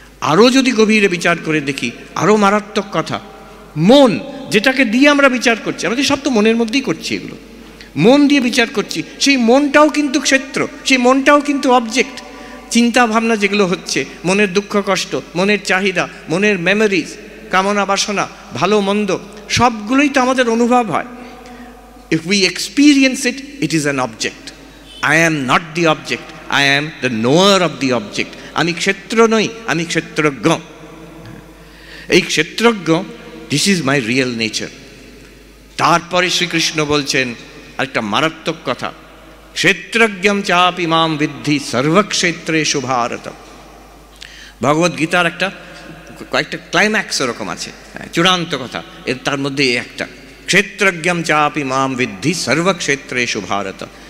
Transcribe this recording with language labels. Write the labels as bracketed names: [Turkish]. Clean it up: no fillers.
[Bangla] আরও যদি গভীরে বিচার করে দেখি, আরও মারাত্মক কথা, মন যেটাকে দিয়ে আমরা বিচার করছি, আমাদের সব তো মনের মধ্যেই করছি, এগুলো মন দিয়ে বিচার করছি, সেই মনটাও কিন্তু ক্ষেত্র, সেই মনটাও কিন্তু অবজেক্ট। চিন্তা ভাবনা যেগুলো হচ্ছে, মনের দুঃখ কষ্ট, মনের চাহিদা, মনের মেমোরিজ, কামনা বাসনা, ভালো মন্দ, সবগুলোই তো আমাদের অনুভব হয়। [English] If we experience it, it is an object. I am not the object. I am the knower of the object. [Bangla] আমি ক্ষেত্র নই, আমি ক্ষেত্রজ্ঞ। এই ক্ষেত্রজ্ঞ, [English] This is my real nature. [Bangla] তারপরে শ্রীকৃষ্ণ বলছেন একটা মারাত্মক কথা, [Sanskrit] ক্ষেত্রজ্ঞম চাপি মাম বিদ্ধি সর্বক্ষেত্রেষু ভারত। [Bangla] ভগবদ্গীতার একটা কয়েকটা ক্লাইম্যাক্স ওরকম আছে, চূড়ান্ত কথা, এর তার মধ্যে একটা, [Sanskrit] ক্ষেত্রজ্ঞম চাপি মাম বিদ্ধি সর্বক্ষেত্রেষু ভারত।